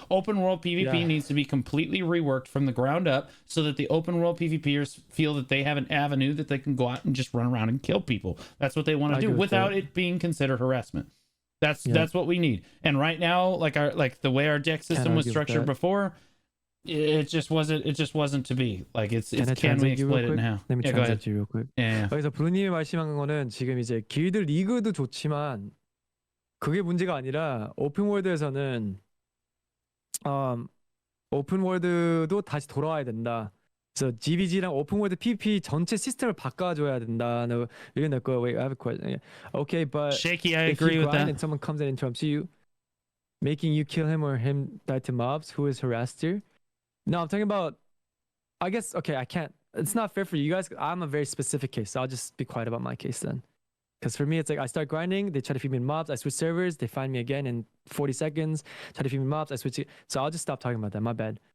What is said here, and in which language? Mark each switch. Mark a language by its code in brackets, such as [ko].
[en] Open world PvP needs to be completely reworked from the ground up so that the open world PvPers feel that they have an avenue that they can go out and just run around and kill people. That's what they want to do without it being considered harassment. That's what we need. And right now, like the way our deck system was structured before, it just wasn't to be. Like it's can we explain it now? Let me translate you real quick. Yeah. [ko] 그래서 브루님이 말씀한 거는 지금 이제 길드 리그도 좋지만 그게 문제가 아니라 오픈월드에서는 오픈월드도 다시 돌아와야 된다. 그래서 GvG랑 오픈월드 PvP 전체 시스템을 바꿔줘야 된다. [en] No, you're gonna go. Wait, I have a question. Yeah. Okay, but Shaky, I if agree you with grind that. and someone comes and interrupts you, making you kill him or him die to mobs who is harassed here. No, I'm talking about. I guess okay. I can't. It's not fair for you guys. I'm a very specific case, so I'll just be quiet about my case then. Because for me, it's like I start grinding, they try to feed me in mobs, I switch servers, they find me again in 40 seconds, try to feed me mobs, I switch it. So I'll just stop talking about that. My bad.